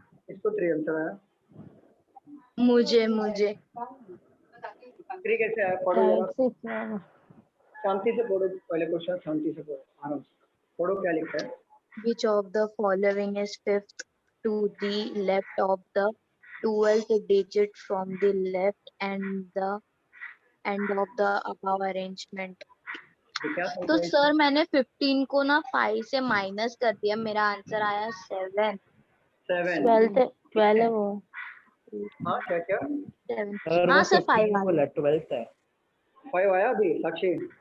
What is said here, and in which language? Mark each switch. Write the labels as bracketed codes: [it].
[hi] इसको 3 आंसर आया। मुझे 3 कैसे आया? पढ़ो जरा, राइट से क्या शांति से पढ़ो, पहले क्वेश्चन शांति से पढ़ो, आराम से पढ़ो। क्या लिखा है? [en] which of the following is fifth to the left of the 12th digit from the left and the end of the above arrangement? [hi] ये क्या तो [en] sentence [hi] सर मैंने 15 को ना 5 से माइनस कर दिया, मेरा आंसर आया 7. 7? 12 है वो। हाँ क्या 7 सर हाँ वो सर 15 5 नहीं बोला 12th है. 5 आया अभी साक्षी?